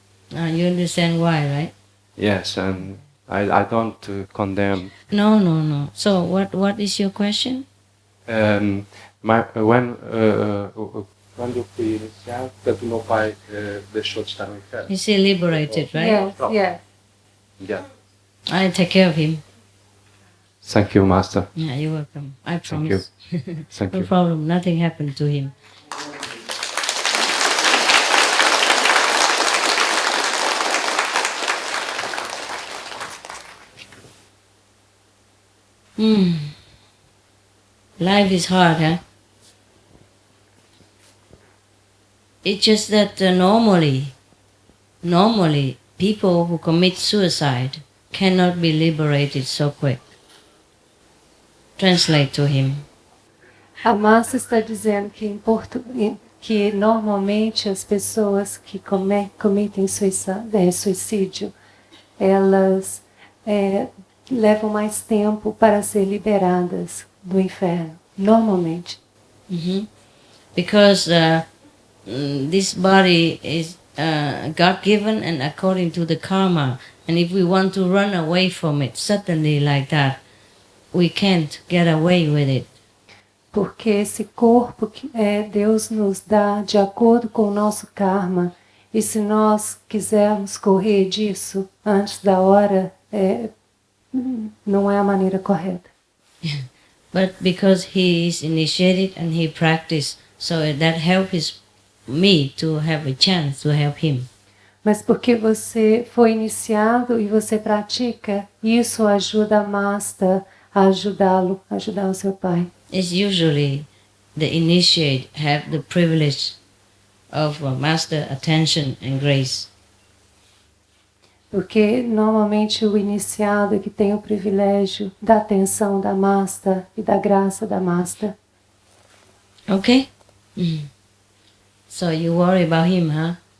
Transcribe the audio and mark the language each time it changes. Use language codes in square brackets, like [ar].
[en] You understand why, right? Yes, and I don't condemn. No. So what is your question? When you feel that [pt] no pai deixou de estar no inferno. [en] Is he liberated, right? Yes. Yeah. I take care of him. Thank you, Master. Yeah, you're welcome. I promise. Thank you. Thank no you. problem. Nothing happened to him. Life is hard, huh? It's just that normally, people who commit suicide cannot be liberated so quick. Translate to him. [pt] A Márcia está dizendo que, que normalmente as pessoas que cometem suicídio, elas levam mais tempo para ser liberadas do inferno, normalmente. [en] Because this body is God-given and according to the karma, and if we want to run away from it suddenly like that, we can't get away with it. [pt] Porque esse corpo que Deus nos dá de acordo com o nosso karma, e se nós quisermos correr disso antes da hora, não é a maneira correta. [en] But because he is initiated and he practiced, so that helps me to have a chance to help him. [pt] Mas porque você foi iniciado e você pratica, isso ajuda a Master a ajudá-lo, ajudar o seu pai. [en] It's usually the initiate have the privilege of Master attention and grace. [pt] Porque normalmente o iniciado que tem o privilégio da atenção da Master e da graça da Master. [en] Okay? So you worry about him, huh?